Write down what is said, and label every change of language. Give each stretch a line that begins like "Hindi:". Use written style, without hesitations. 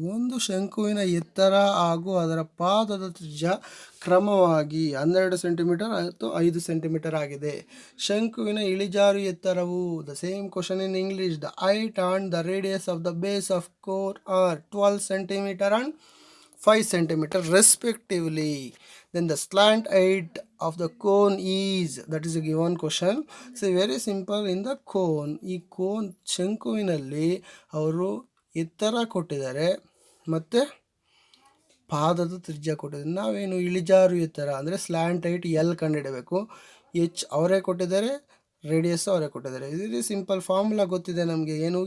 Kannada: ಒಂದು ಶಂಕುವಿನ ಎತ್ತರ ಹಾಗೂ ಅದರ ಪಾದದ ತ್ರಿಜ್ಯ ಕ್ರಮವಾಗಿ 12 ಸೆಂಟಿಮೀಟರ್ ಮತ್ತು 5 ಸೆಂಟಿಮೀಟರ್ ಆಗಿದೆ. ಶಂಕುವಿನ ಇಳಿಜಾರು ಎತ್ತರವು,
English: The same question in English, the height and the radius of the base of cone are 12 centimetre and 5 centimeter respectively. Then the slant height of the cone is, that is a given question. So very simple. in the cone,
Kannada: ಈ cone ಶಂಕುವಿನಲ್ಲಿ ಅವರು ಎತ್ತರ ಕೊಟ್ಟಿದ್ದಾರೆ ಮತ್ತು ಪಾದದ ತ್ರಿಜ್ಯ ಕೊಟ್ಟಿದ್ದಾರೆ. ನಾವೇನು ಇಳಿಜಾರು ಎತ್ತರ ಅಂದರೆ ಸ್ಲ್ಯಾಂಟ್ ಹೈಟ್ ಎಲ್ ಕಂಡುಹಿಡಬೇಕು. ಎಚ್ ಅವರೇ ಕೊಟ್ಟಿದ್ದಾರೆ, ರೇಡಿಯಸ್ ಅವರೇ ಕೊಟ್ಟಿದ್ದಾರೆ. ಇದು ಸಿಂಪಲ್ ಫಾರ್ಮುಲಾ ಗೊತ್ತಿದೆ ನಮಗೆ. ಏನು?